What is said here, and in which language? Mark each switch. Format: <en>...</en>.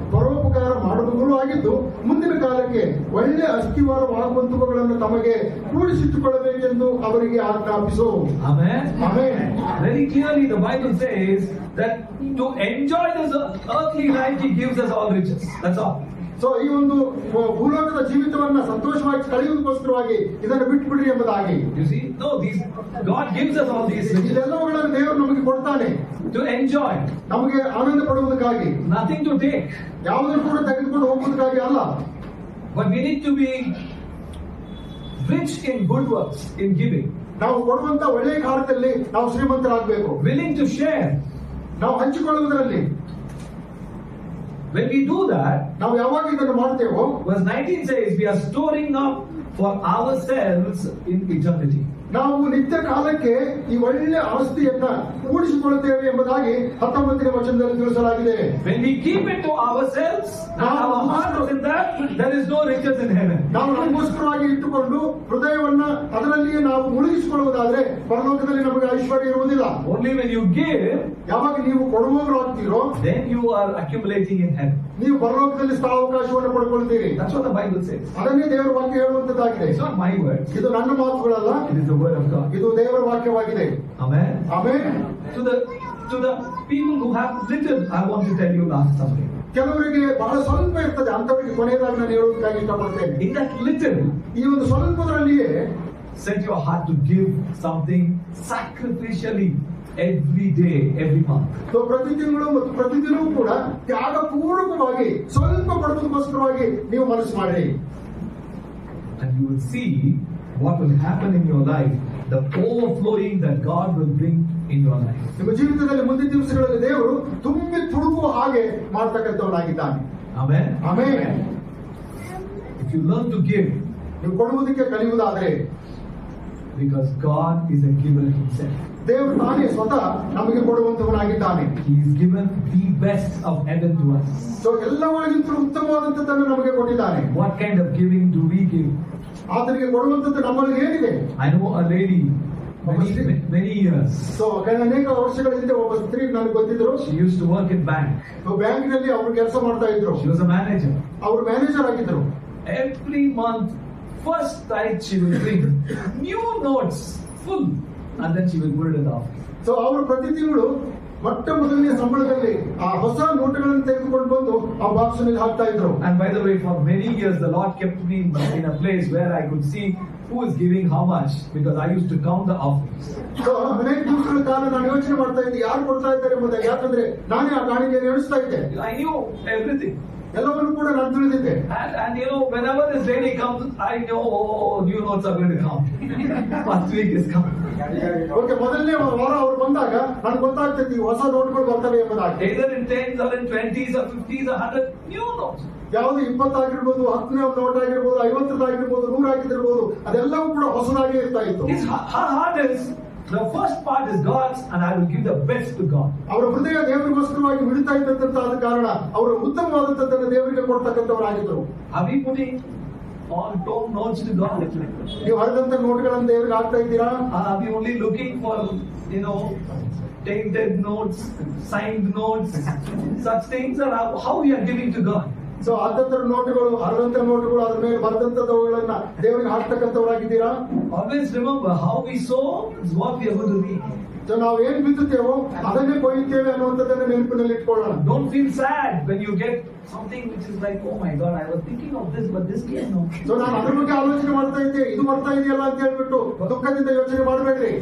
<kn>ಪರೋಪಕಾರ ಮಾಡುವವರು ಆಗಿದ್ದು ಮುಂದಿನ ಕಾಲಕ್ಕೆ ಒಳ್ಳೆ ಅಸ್ಥಿವಾರವಾಗುವಂತವುಗಳನ್ನು ತಮಗೆ ಕೂಡಿಸಿಟ್ಟುಕೊಳ್ಳಬೇಕೆಂದು ಅವರಿಗೆ ಆಜ್ಞಾಪಿಸು.</kn> <en>Amen.</en> <kn>Amen.</kn> <en>Very clearly the Bible says that to enjoy this earthly life he gives us all riches. That's all.</en> <kn>So ಈ ಒಂದು ಭೂಲೋಕದ ಜೀವಿತವನ್ನ ಸಂತೋಷವಾಗಿ ಕಳೆಯುವುದಕ್ಕೋಸ್ಕರವಾಗಿ ಇದನ್ನು ಬಿಟ್ಬಿಡ್ರಿ ಎಂಬುದಾಗಿ.</kn> <en>You see? No, God gives us all these riches</en> <kn>ಇದೆಲ್ಲವುಗಳನ್ನು ದೇವರು ನಮಗೆ ಕೊಡ್ತಾನೆ</kn> <en>to enjoy.</en> <kn>ನಮಗೆ ಆನಂದ ಪಡುವುದಕ್ಕಾಗಿ,</kn> <en>Nothing to take.</en> <kn>ಯಾವುದನ್ನು ಕೂಡ ತೆಗೆದುಕೊಂಡು ಹೋಗುವುದಕ್ಕಾಗಿ ಅಲ್ಲ.</kn> <en>But we need to be rich in good works, in giving.</en> <kn>ನಾವು ಕೊಡುವಂತ ಒಳ್ಳೆಯ ಕಾರ್ಯದಲ್ಲಿ ನಾವು ಶ್ರೀಮಂತರಾಗಬೇಕು.</kn> <en>Willing to share.</en> <kn>ನಾವು ಹಂಚಿಕೊಳ್ಳುವುದರಲ್ಲಿ</kn> <en>When we do that,</en> <kn>ನಾವು ಯಾವಾಗ ಇದನ್ನು ಮಾಡ್ತೇವೋ,</kn> <en>verse 19 says, we are storing up for ourselves in eternity.</en> <kn>ನಾವು ನಿತ್ಯ ಕಾಲಕ್ಕೆ ಈ ಒಳ್ಳೆ ಆಸ್ತಿಯನ್ನ ಕೂಡಿಸಿಕೊಳ್ಳುತ್ತೇವೆ ಎಂಬುದಾಗಿ 19ನೇ ವಚನದಲ್ಲಿ ತಿಳಿಸಲಾಗಿದೆ.</kn> <en>When we keep it to ourselves and our heart is in that, there is no riches in heaven.</en> <kn>ನಾವು ನಮಗೋಸ್ಕರವಾಗಿ ಇಟ್ಟುಕೊಂಡು ಹೃದಯವನ್ನ ಅದರಲ್ಲಿಯೇ ನಾವು ಮುಳುಗಿಸಿಕೊಳ್ಳುವುದಾದ್ರೆ ಪರಲೋಕದಲ್ಲಿ ನಮಗೆ ಐಶ್ವರ್ಯ ಇರುವುದಿಲ್ಲ.</kn> <en>Only when you give,</en> <kn>ಯಾವಾಗ ನೀವು ಕೊಡುವವರಾಗ್ತೀರೋ,</kn> <en>then you are accumulating in heaven.</en> <kn>ನೀವು ಪರಲೋಕದಲ್ಲಿ ಸ್ಥಳಾವಕಾಶವನ್ನು ಪಡ್ಕೊಳ್ತೀರಿ.</kn> <en>That's what the Bible says.</en> <kn>ಅದನ್ನೇ ದೇವರ ವಾಕ್ಯ ಹೇಳುವಂತದ್ದಾಗಿದೆ.</kn> <en>It's not my words.</en> <kn>ಇದು ನನ್ನ ಮಾತುಗಳಲ್ಲ,</kn> <en>It is the word of God.</en> <kn>ಇದು ದೇವರ ವಾಕ್ಯವಾಗಿದೆ.</kn> <en>Amen.</en> <kn>Amen.</kn> <en>To the people who have little, I want to tell you last something.</en> <kn>ಕೆಲವರಿಗೆ ಬಹಳ ಸ್ವಲ್ಪ ಇರ್ತದೆ, ಅಂತವರಿಗೆ ಕೊನೆಯದಾಗಿ ನಾನು ಹೇಳುವುದಕ್ಕಾಗಿ ಇಷ್ಟಪಡ್ತೇನೆ.</kn> <en>In that little,</en> <kn>ಈ ಒಂದು ಸ್ವಲ್ಪದರಲ್ಲಿಯೇ</kn> <en>set your heart to give something sacrificially every day, every month.</en> <kn>ಪ್ರತಿ ತಿಂಗಳು ಮತ್ತು ಪ್ರತಿದಿನವೂ ಕೂಡ ತ್ಯಾಗ ಪೂರ್ವಕವಾಗಿ ಸ್ವಲ್ಪ ಕೊಡುವುದಕ್ಕೋಸ್ಕರವಾಗಿ ನೀವು ಮನಸ್ಸು ಮಾಡಿ.</kn> <en>And you will see what will happen in your life, the overflowing that God will bring in your life.</en> <kn>ನಿಮ್ಮ ಜೀವಿತದಲ್ಲಿ ಮುಂದಿನ ದಿವಸಗಳಲ್ಲಿ ದೇವರು ತುಂಬಿ ತುಳುಕುವ ಹಾಗೆ ಮಾಡ್ತಕ್ಕಂಥವನಾಗಿದ್ದಾನೆ.</kn> <en>Amen.</en> <kn>Amen.</kn> <en>If you learn to give,</en> <kn>ನೀವು ಕೊಡುವುದಕ್ಕೆ ಕಲಿಯುವುದಾದ್ರೆ,</kn> <en>because God is a giver himself.</en> <kn>ದೇವರು ತಾನೇ ಸ್ವತಃ ನಮಗೆ ಕೊಡುವಂತವನಾಗಿದ್ದಾನೆ.</kn> <en>He is given the best of heaven to us.</en> <kn>So ಎಲ್ಲವರಿಗಿಂತಲೂ ಉತ್ತಮವಾದಂತದ್ದನ್ನು ನಮಗೆ ಕೊಟ್ಟಿದ್ದಾನೆ.</kn> <en>What kind of giving do we give?</en> <kn>ಆತನಿಗೆ ಕೊಡುವಂತದ್ದು ನಮ್ಮಲ್ಲಿ ಏನಿದೆ?</kn> <en>I know a lady, many years.</en> <kn>So ಅನೇಕ ವರ್ಷಗಳ ಹಿಂದೆ ಒಬ್ಬ ಸ್ತ್ರೀ ನನಗೆ ಗೊತ್ತಿದ್ರು.</kn> <en>She used to work in bank.</en> <kn>ಬ್ಯಾಂಕಿನಲ್ಲಿ ಅವರು ಕೆಲಸ ಮಾಡ್ತಾ ಇದ್ರು.</kn> <en>She was a manager.</en> <kn>ಅವರು ಮ್ಯಾನೇಜರ್ ಆಗಿದ್ರು.</kn> <en>Every month, first night she will bring new notes full, and then she will put it in the office.</en> <kn>So ಅವರು ಪ್ರತಿ ತಿಂಗಳು ಮೊಟ್ಟ ಮೊದಲನೇ ಸಂಬಳದಲ್ಲಿ ಆ ಹೊಸ ನೋಟುಗಳನ್ನು ತೆಗೆದುಕೊಂಡು ಬಂದು ಆ ಬಾಕ್ಸ್ ನಲ್ಲಿ ಹಾಕ್ತಾ ಇದ್ರು.</kn> <en>And by the way, for many years the Lord kept me in a place where I could see who is giving how much, because I used to count the offerings.</en> <kn>So ಅನೇಕ ದಿವಸಗಳ ಕಾಲ ನಾನು ಯೋಚನೆ ಮಾಡ್ತಾ ಇದ್ದೆ ಯಾರು ಕೊಡ್ತಾ ಇದ್ದಾರೆ ಎಂಬುದಾಗಿ. ಯಾಕಂದ್ರೆ ನಾನೇ ಆ ಕಾಣಿಕೆಯನ್ನು ಎಣಿಸ್ತಾ ಇದ್ದೆ.</kn> <en>I knew everything.</en> <kn>ಎಲ್ಲವನ್ನು ಕೂಡ ನಾನು ತಿಳಿದಿದ್ದೆ.</kn> <en>And you know, whenever this lady comes, I know new notes are going to come. First week is coming.</en> <kn>Okay, ಮೊದಲನೇ ವಾರ ಅವ್ರು ಬಂದಾಗ ನನಗೆ ಗೊತ್ತಾಗ್ತೈತಿ ಹೊಸ ನೋಟ್ಗಳು ಬರ್ತವೆ ಎಂಬುದಾಗಿ.</kn> <en>Either in 10s or in 20s or 50s or 100 new notes.</en> <kn>ಯಾವುದು 20 ಆಗಿರ್ಬೋದು, 10ನೇ ನೋಟ್ ಆಗಿರ್ಬೋದು, 50 ಆಗಿರ್ಬೋದು, 100 ಆಗಿರ್ಬೋದು, ಅದೆಲ್ಲವೂ ಕೂಡ ಹೊಸದಾಗಿ ಇರ್ತಾ ಇತ್ತು.</kn> <en>Her heart is, the first part is God's, and I will give the best to God.</en> <kn>ಅವರ ಹೃದಯ ದೇವರಿಗೋಸ್ಕರವಾಗಿ ಮಿಡಿತಾ ಇದ್ದಂತಾದ ಕಾರಣ ಅವರು ಉತ್ತಮವಾದಂತದ್ದನ್ನು ದೇವರಿಗೆ ಕೊಡ್ತಕ್ಕಂಥವರಾಗಿದ್ದರು.</kn> <en>Are we putting all torn notes to God?</en> <kn>ನೀವು ಹರಿದಂತ ನೋಟ್ಗಳನ್ನು ದೇವರಿಗೆ ಹಾಕ್ತಾ ಇದ್ದೀರಾ?</kn> <en>Are we only looking for, you know, tainted notes, signed notes, such things, or how we are giving to God?</en> <kn>So ಹರಿದಂತ ನೋಟುಗಳು, ಹರಿದಂತ ನೋಟುಗಳು, ಅದ್ರ ಮೇಲೆ ಬರೆದಂತವುಗಳನ್ನ ದೇವರಿಗೆ ಹಾಕ್ತಕ್ಕಂಥವರಾಗಿದ್ದೀರಾ?</kn> <en>Always remember, how we sow is what we are going to reap.</en> <kn>So ನಾವು ಏನ್ ಬಿತ್ತುತ್ತೇವೋ ಅದನ್ನೇ ಕೊಯ್ಯುತ್ತೇವೆ ಅನ್ನುವಂಥದ್ದನ್ನು ನೆನಪಿನಲ್ಲಿ ಇಟ್ಕೊಳ್ಳೋಣ.</kn> <en>Don't feel sad when you get something which is like, oh my God, I was thinking of this, but this came no.</en> <kn>So ನಾನು ಅದ್ರ ಬಗ್ಗೆ ಆಲೋಚನೆ ಮಾಡ್ತಾ ಇದ್ದೆ, ಇದು ಬರ್ತಾ ಇದೆಯಲ್ಲ ಅಂತ ಹೇಳ್ಬಿಟ್ಟು ದುಃಖದಿಂದ ಯೋಚನೆ ಮಾಡಬೇಡ್ರಿ.</kn>